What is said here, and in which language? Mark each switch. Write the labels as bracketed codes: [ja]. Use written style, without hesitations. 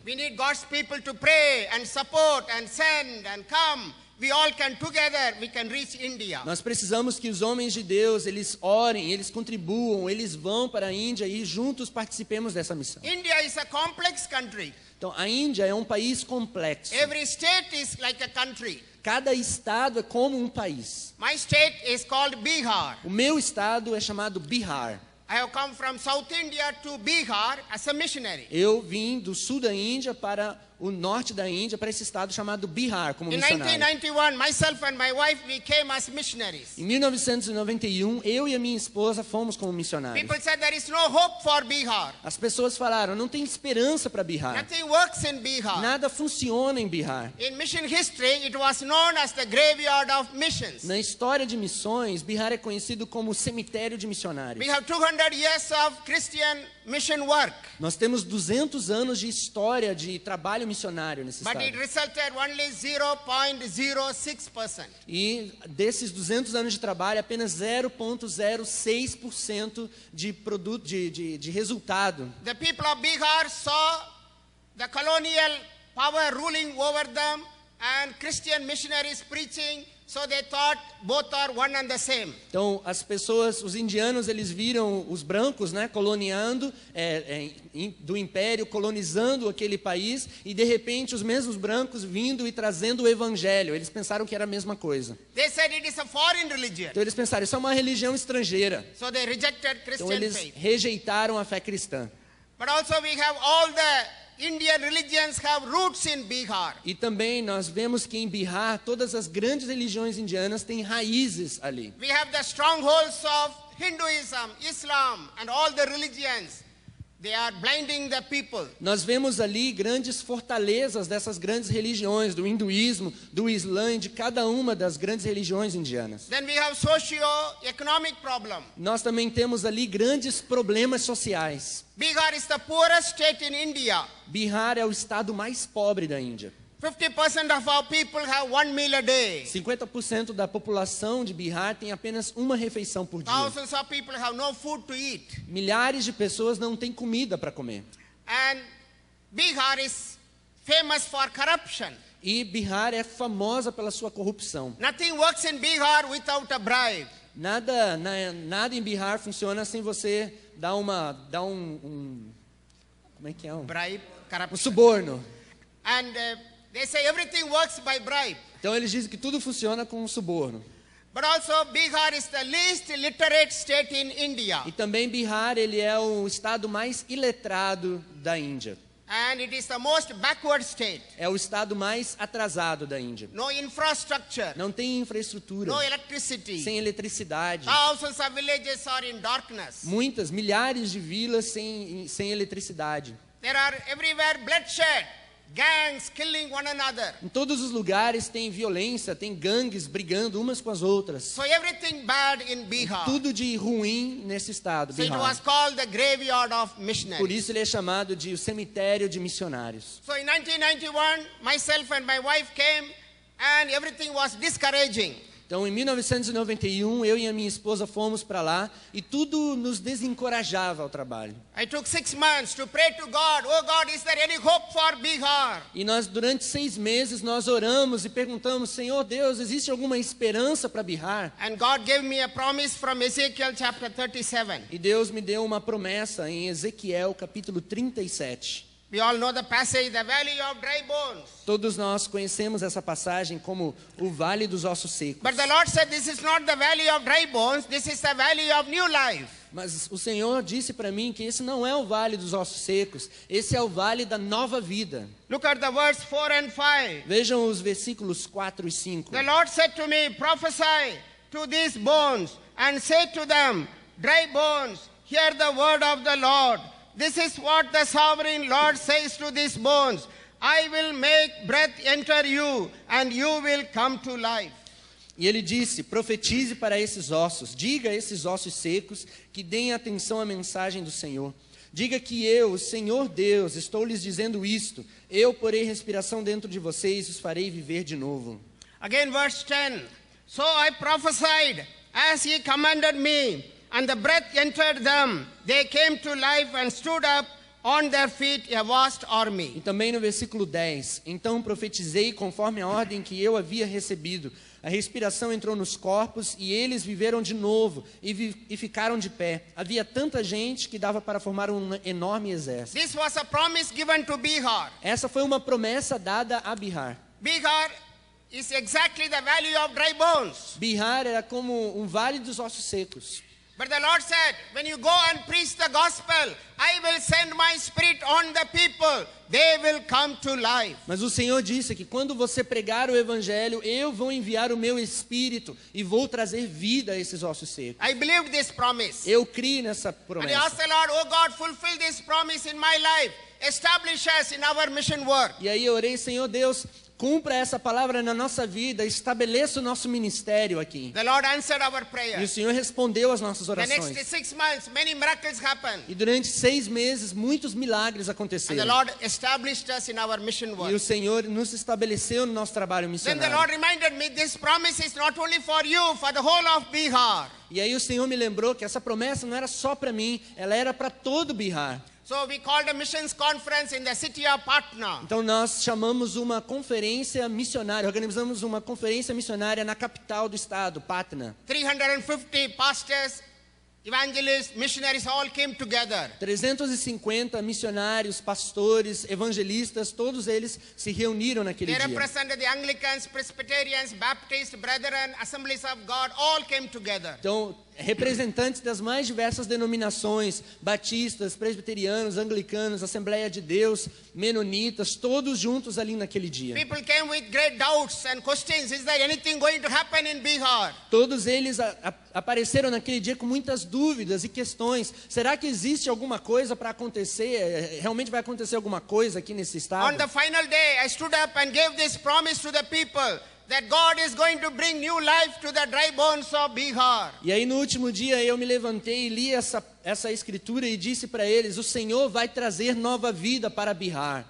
[en] We need God's people to pray and support and send and come. We all can together, we can reach India. [pt] Nós precisamos que os homens de Deus, eles orem, eles contribuam, eles vão para a Índia e juntos participemos dessa missão. [en] India is a complex country. [pt] Então, a Índia é um país complexo. [en] Every state is like a country. [pt] Cada estado é como um país. [en] My state is called Bihar. [pt] O meu estado é chamado Bihar. [en] I have come from South India to Bihar as a missionary. [pt] Eu vim do sul da Índia para o norte da Índia, para esse estado chamado Bihar, como [en] In [pt] missionário. [en] 1991, myself and my wife, we came as missionaries. [pt] Em 1991, eu e a minha esposa fomos como missionários. [en] People said there is no hope for Bihar. [pt] As pessoas falaram, não tem esperança para Bihar. [en] Nothing works in Bihar. [pt] Nada funciona em Bihar. [en] In mission history, it was known as the graveyard of missions. [pt] Na história de missões, Bihar é conhecido como cemitério de missionários. [en] We have 200 years of Christian mission work. [pt] Nós temos 200 anos de história de trabalho missionário nesse [en] But it [pt] estado. [en] resulted only 0.06%. [pt] E desses 200 anos de trabalho, apenas 0,06% de produto de resultado. [en] The people of Bihar saw the colonial power ruling over them and Christian missionaries preaching, so they thought both are one and the same. [pt] Então, as pessoas, os indianos, eles viram os brancos, né, coloniando do império, colonizando aquele país, e de repente os mesmos brancos vindo e trazendo o evangelho. Eles pensaram que era a mesma coisa. [en] They said it is a foreign religion. [pt] Então eles pensaram, isso é uma religião estrangeira. [en] So they rejected [pt] Então [en] Christian [pt] eles [en] faith. [pt] rejeitaram a fé cristã. [en] But also we have all the Indian religions have roots in Bihar. [pt] E também nós vemos que em Bihar, todas as grandes religiões indianas têm raízes ali. [en] We have the strongholds of Hinduism, Islam, and all the religions. They are blinding the people. [pt] Nós vemos ali grandes fortalezas dessas grandes religiões, do hinduísmo, do islã e de cada uma das grandes religiões indianas. [en] Then we have socio-economic problem. [pt] Nós também temos ali grandes problemas sociais. [en] Bihar is the poorest state in India. [pt] Bihar é o estado mais pobre da Índia. [en] 50% of our people have 1 meal a day. [pt] 50% da população de Bihar tem apenas uma refeição por dia. [en] Thousands of people have no food to eat. [pt] Milhares de pessoas não têm comida para comer. [en] And Bihar is famous for corruption. [pt] E Bihar é famosa pela sua corrupção. [en] Nothing works in Bihar without a bribe. [pt] Nada em Bihar funciona sem você dar um como é que é? [en] Bribe, [pt] Um [en] corruption. [pt] suborno. [en] And they say everything works by bribe. [pt] Então eles dizem que tudo funciona com um suborno. [en] But also Bihar is the least literate state in India. [pt] E também Bihar, ele é o estado mais iletrado da Índia. [en] and it is the most backward state. [pt] É o estado mais atrasado da Índia. [en] No infrastructure, [pt] Não tem infraestrutura, [en] no electricity. [pt] sem eletricidade. [en] Thousands of villages are in darkness. [pt] Muitas, milhares de vilas sem eletricidade. [en] There are everywhere bloodshed, gangs killing one another. [pt] Em todos os lugares tem violência, tem gangues brigando umas com as outras. [en] So everything bad in Bihar. [pt] Tudo de ruim nesse estado, [en] So it was [pt] Bihar. [en] called the graveyard of [pt] Por [en] missionaries. [pt] isso ele é chamado de o cemitério de missionários. [en] So in 1991, myself and my wife came and everything was discouraging. [pt] Então, em 1991, eu e a minha esposa fomos para lá e tudo nos desencorajava ao trabalho. [en] I took 6 months to pray to God. Oh God, is there any hope for Bihar? [pt] E nós, durante 6 meses, nós oramos e perguntamos, Senhor Deus, existe alguma esperança para Bihar? [en] And God gave me a promise from Ezekiel chapter 37. [pt] E Deus me deu uma promessa em Ezequiel, capítulo 37. [en] We all know the passage, the valley of dry bones. [pt] Todos nós conhecemos essa passagem como o Vale dos Ossos Secos. [en] But the Lord said, this is not the valley of dry bones, this is the valley of new life. [pt] Mas o Senhor disse para mim que esse não é o Vale dos Ossos Secos, esse é o Vale da Nova Vida. [en] Look at the verse 4 and 5. [pt] Vejam os versículos 4 e 5. [en] The Lord said to me, prophesy to these bones and say to them, dry bones, hear the word of the Lord. This is what the sovereign Lord says to these bones. I will make breath enter you and you will come to life. [pt] E ele disse, profetize para esses ossos, diga a esses ossos secos que deem atenção à mensagem do Senhor. Diga que eu, o Senhor Deus, estou lhes dizendo isto. Eu porei respiração dentro de vocês e os farei viver de novo. [en] Again verse 10. So I prophesied as he commanded me, and the breath entered them. They came to life and stood up on their feet, a vast army. [pt] E também no versículo 10, então profetizei conforme a ordem que eu havia recebido. A respiração entrou nos corpos e eles viveram de novo e ficaram de pé. Havia tanta gente que dava para formar um enorme exército. [en] This was a promise given to Bihar. [pt] Essa foi uma promessa dada a Bihar. [en] Bihar is exactly the valley of dry bones. [pt] Bihar era como um vale dos ossos secos. [en] But the Lord said, when you go and preach the gospel, I will send my spirit on the people. They will come to life. [pt] Mas o Senhor disse que quando você pregar o evangelho, eu vou enviar o meu espírito e vou trazer vida a esses ossos secos. [en] I believe this promise. [pt] Eu criei nessa [en] And I [pt] promessa. [en] asked the Lord, oh God, fulfill this promise in my life. Establish us in our mission work. [pt] E aí eu orei, Senhor Deus, cumpra essa palavra na nossa vida, estabeleça o nosso ministério aqui. [en] The Lord answered our [pt] E o [en] prayer. [pt] Senhor respondeu às nossas [en] The next [pt] orações. [en] 6 months, many miracles happened. [pt] E durante 6 meses, muitos milagres [en] And the [pt] aconteceram. [en] Lord established us in our mission [pt] E o [en] work. [pt] Senhor nos estabeleceu no nosso trabalho [en] Then the [pt] missionário. [en] Lord reminded me, this promise is not only for you, for the whole of Bihar. [pt] E aí o Senhor me lembrou que essa promessa não era só para mim, ela era para todo Bihar. [en] So we called a missions conference in the city of Patna. [pt] Então nós chamamos uma conferência missionária, organizamos uma conferência missionária na capital do estado, Patna. [en] 350 pastors, evangelists, missionaries all came together. [pt] 350 missionários, pastores, evangelistas, todos eles se reuniram naquele [en] They represented the Anglicans, Presbyterians, Baptists, Brethren, Assemblies of God, all came together. [pt] Então, representantes das mais diversas denominações, batistas, presbiterianos, anglicanos, Assembleia de Deus, menonitas, todos juntos ali naquele dia. [en] People came with great doubts and questions. Is there anything going to happen in Bihar? [pt] Todos eles apareceram naquele dia com muitas dúvidas e questões. Será que existe alguma coisa para acontecer? Realmente vai acontecer alguma coisa aqui nesse estado? [en] the final day, I stood up and gave this promise to the people that God is going to bring new life to the dry bones of Bihar. [pt] E aí no último dia eu me levantei e li essa escritura e disse para eles, o Senhor vai trazer nova vida para Bihar.